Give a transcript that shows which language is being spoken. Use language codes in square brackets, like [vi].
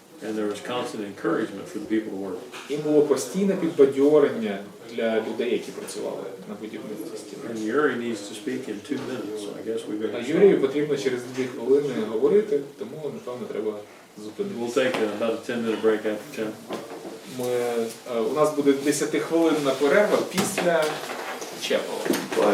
[en] And there was constant encouragement for the people to work. [uk] І було постійне підбадьорення для людей, які працювали на будівництві стіни. [en] And Yuri needs to speak in 2 minutes, so I guess we [uk] А [en] better [uk] Юрію [en] start. [uk] потрібно через 2 хвилини говорити, тому, напевно, треба [en] We'll [uk] зупинитися. [en] take about a 10-minute break after 10. [uk] У нас буде 10-хвилинна перерва після Чепова.